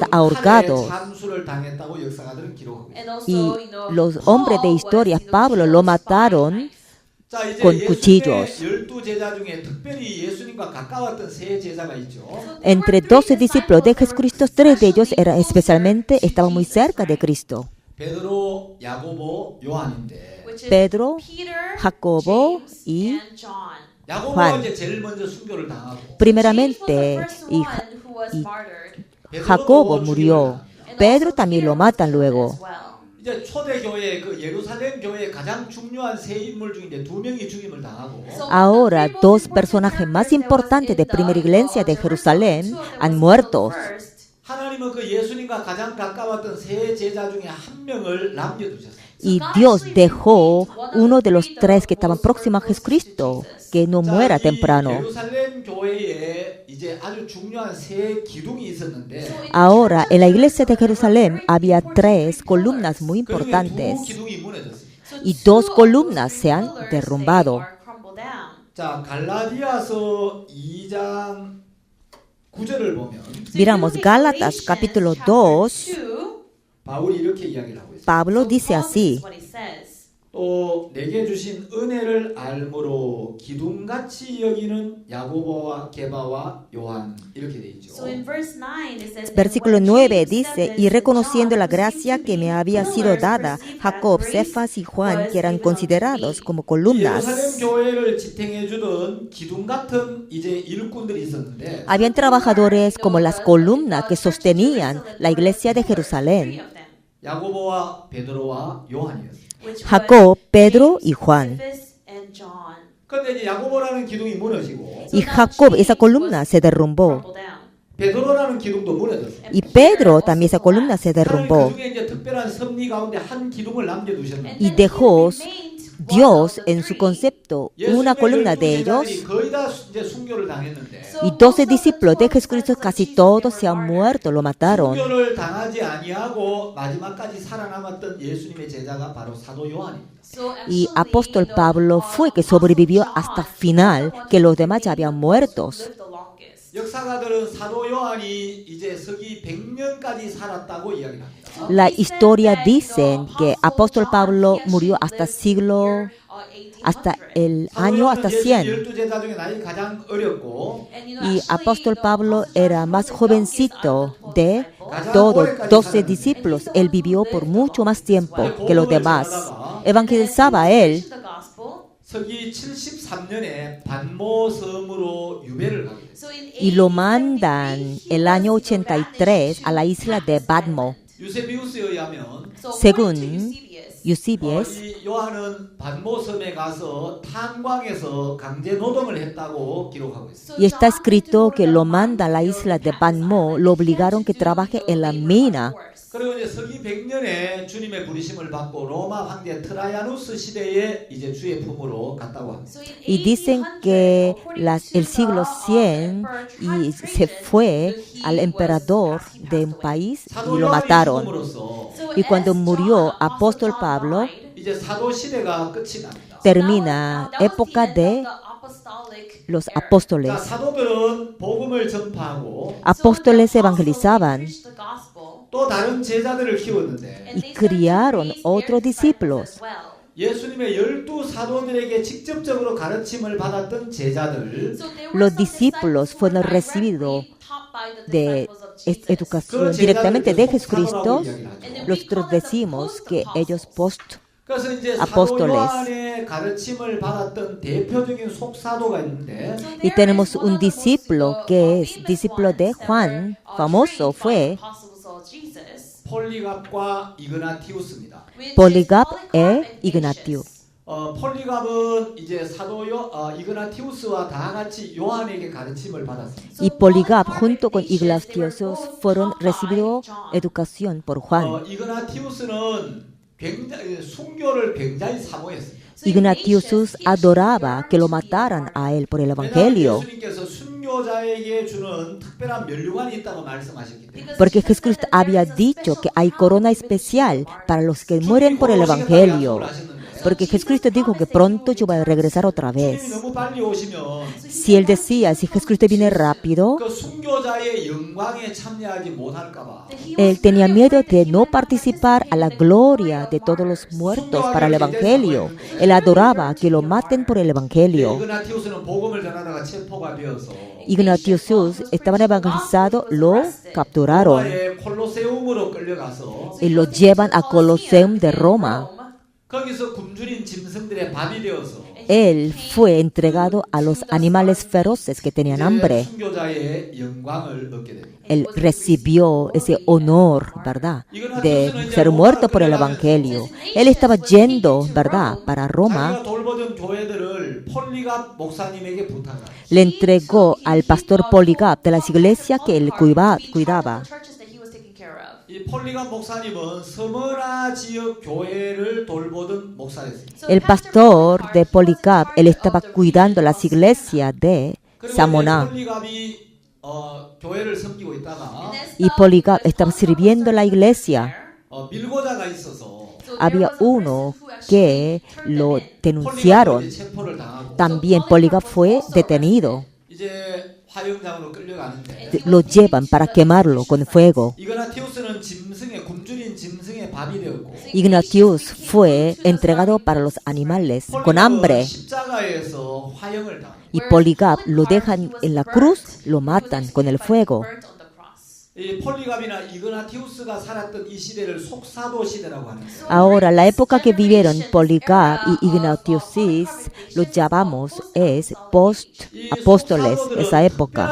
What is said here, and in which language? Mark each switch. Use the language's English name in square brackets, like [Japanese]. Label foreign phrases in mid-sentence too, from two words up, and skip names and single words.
[Spanish] Ahorgado. [Korean] 참수를 당했다고 역사가들은 기록하고 있어요. [Spanish] Y los hombres de historia, Pablo, lo mataron [Korean] 자, 이제 [Spanish] con [Korean] 예수님의 [Spanish] cuchillos. [Korean] 12 제자 중에 특별히 예수님과 가까웠던 세 제자가 있죠. [Spanish] Entre 12 discípulos de Jesucristo, 3 de ellos estaban muy cerca de Cristo. [Korean] 베드로, 야고보, 요한인데 [Spanish] Pedro, Jacobo y [Korean] 야고보가 [Spanish] Juan. [Korean] 이제 제일 먼저 순교를 당하고 [Spanish] primeramente, y Jacobo murió. Pedro también lo matan luego. [Korean] 이제 초대 교회 그 예루살렘 교회의 가장 중요한 세 인물 중인데 2명이 죽임을 당하고 [Spanish] Ahora, 2 personajes más importantes de primera iglesia de Jerusalén han muerto. [Korean] 하나님의 하나님은 그 예수님과 가장 가까웠던 세 제자 중에 한 명을 남겨두셨어요. [Spanish] Y Dios dejó uno de los tres que estaban próximos a Jesucristo, que no muera temprano. [Korean] 예루살렘 교회에 이제 아주 중요한 세 기둥이 있었는데 [Spanish] Ahora, en la iglesia de Jerusalén había tres columnas muy [Korean] 그중에 두 [Spanish] importantes [Korean] 기둥이 무너졌어요. [Spanish] y dos columnas se han derrumbado. [Korean] 자, 갈라디아서 2장 9절을 보면 [Spanish] Miramos Gálatas capítulo 2, [Korean] 바울이 이렇게 이야기를 하고 있어요. [Spanish] Pablo dice así, [Korean] 또 내게 주신 은혜를 알므로 기둥같이 여기는 야고보와 게바와 요한 이렇게 돼 있죠. [Spanish] versículo 9 dice, y reconociendo la gracia que me había sido dada, Jacob, Cefas y Juan, que eran considerados como columnas, [Korean] 예루살렘 교회를 지탱해 주던 기둥 같은 이제 일꾼들이 있었는데 [Spanish] habían trabajadores como las columnas que sostenían la iglesia de Jerusalén, [Korean] 야고보와 베드로와 요한이었어요. [Spanish] Jacob, Pedro y Juan. [Korean] 그런데 이제 야고보라는 기둥이 무너지고 [Spanish] Y Jacob, esa columna se derrumbó. [Korean] 베드로라는 기둥도 무너졌어요. [Spanish] Y Pedro, también esa columna se derrumbó. [Korean] 그 중에 이제 특별한 섭리 가운데 한 기둥을 남겨두셨는데 [Spanish] Y dejó Dios en su concepto una columna de ellos. [Korean] 거의 다 이제 순교를 당했는데 [Spanish] Y 12 discípulos de Jesucristo, casi todos se han muerto, lo mataron. [Korean] 순교를 당하지 아니하고 마지막까지 살아남았던 예수님의 제자가 바로 사도 요한입니다. [Spanish] Y apóstol Pablo fue que sobrevivió hasta final, que los demás ya habían muerto. [Korean] 역사가들은 사도 요한이 이제 서기 100년까지 살았다고 이야기합니다. [Spanish] La historia dice que apóstol Pablo murió hasta el año hasta 100. [Korean] 12제자 중에 나이 가장 어렸고 [Spanish] Y apóstol Pablo era más jovencito de todos 12 discípulos. Él vivió por mucho más tiempo que los demás. Evangelizaba él. [Korean] 서기 73년에 반모 섬으로 유배를 가게 됐어요. [Spanish] Y lo mandan el año 83 a la isla de Patmos. [Korean] 유세비우스에 의하면 [Spanish] Según Eusebius, [Korean] 이 요한은 반모 섬에 가서 탄광에서 강제 노동을 했다고 기록하고 있어요. [Spanish] y está escrito que lo manda a la isla de Patmos, lo obligaron que trabaje en la mina. [Korean] 그리고 이제 서기 100년에 주님의 부르심을 받고 로마 황제 트라이아누스 시대에 이제 주의 품으로 갔다고 합니다. [Spanish] Y dicen que el siglo 100 y se fue al emperador de un país y [Korean] 사도 [Spanish] lo [Korean] 요한이 [Spanish] mataron. [Korean] 죽음으로써 [Spanish] Y cuando murió apóstol Pablo, [Korean] 이제 사도 시대가 끝이 납니다. [Spanish] termina época de los [Korean] 자, [Spanish] apóstoles. [Korean] 사도들은 복음을 전파하고 [Spanish] Apóstoles evangelizaban [Korean] 또 다른 제자들을 키웠는데 [Spanish] y criaron otros discípulos. [Korean] 예수님의 12사도들에게 직접적으로 가르침을 받았던 제자들 [Spanish] Los discípulos fueron recibidos de educación directamente de Jesucristo. Nosotros decimos que ellos [Korean] 그래서 이제 사도 [Spanish] apóstoles. [Korean] 요한의 가르침을 받았던 대표적인 속사도가 있는데 [Spanish] Y tenemos un discípulo que es discípulo de Juan, famoso fue [Korean] 폴리갑과 이그나티우스입니다. [Spanish] Polycarp e Ignatius. [Korean] 폴리갑은 이제 이그나티우스와 다 같이 요한에게 가르침을 받았습니다. [Spanish] Y Polycarp junto con Ignatius fueron recibidos educación por Juan. [Korean] 이그나티우스는 순교를 굉장히 사모했습니다. [Spanish] Ignatius adoraba que lo mataran a él por el Evangelio, [Korean] 예수님께서 순교자에게 주는 특별한 면류관이 있다고 말씀하셨기 때문에 [Spanish] porque Jesucristo había dicho que hay corona especial para los que mueren por el Evangelio. Porque Jesucristo dijo que pronto yo voy a regresar otra vez. [Korean] 주님이 너무 빨리 오시면 [Spanish] Si él decía, si Jesucristo viene rápido, [Korean] 그 순교자의 영광에 참여하지 못할까 봐. [Spanish] él tenía miedo de no participar a la gloria de todos los muertos para el Evangelio. Él adoraba que lo maten por el Evangelio. [Korean] 이그나티우스는 복음을 전하다가 체포가 되어서 [Spanish] Ignatius estaban evangelizados, lo capturaron [Korean] 로마의 콜로세움으로 끌려가서 [Spanish] y lo llevan a Colosseum de Roma. [Korean] 거기서 굶주린 짐승들의 밥이 되어서 [Spanish] Él fue entregado a los animales feroces que tenían hambre. [Korean] 순교자의 영광을 얻게 됩니다. [Spanish] Él recibió ese honor, ¿verdad?, de ser muerto por el Evangelio. Él estaba yendo, ¿verdad?, para Roma. [Korean] 자기가 돌보던 교회들을 폴리갑 목사님에게 부탁합니다. [Spanish] Le entregó al pastor Polycarp de las iglesias que él cuidaba. [Korean] 이 폴리갑 목사님은 서머나 지역 교회를 돌보던 목사였습니다. [Spanish] El pastor de Polycarp, él estaba cuidando las iglesias de [Korean] 그리고 [Spanish] Samona. [Korean] 폴리갑이 교회를 섬기고 있다가 [Spanish] Y Polycarp estaba sirviendo la iglesia. [Korean] 밀고자가 있어서 [Spanish] Había uno que lo denunciaron. [Korean] 폴리갑이 체포를 당하고 [Spanish] También Polycarp fue detenido. [Korean] 이제 화형장으로 끌려가는데 [Spanish] Lo llevan para quemarlo con fuego. [Korean] 이그나티우스는 짐승의 굶주린 짐승의 밥이 되었고 [Spanish] Ignatius fue entregado para los animales con hambre. [Korean] 십자가에서 화형을 당합니다. [Spanish] Y Polycarp lo dejan en la cruz, lo matan con el fuego. [Korean] 이 폴리갑이나 이그나티우스가 살았던 이 시대를 속사도 시대라고 하는 거예요. [Spanish] Ahora, la época que vivieron Polycarp y Ignatius, lo llamamos es post-apóstoles, esa época.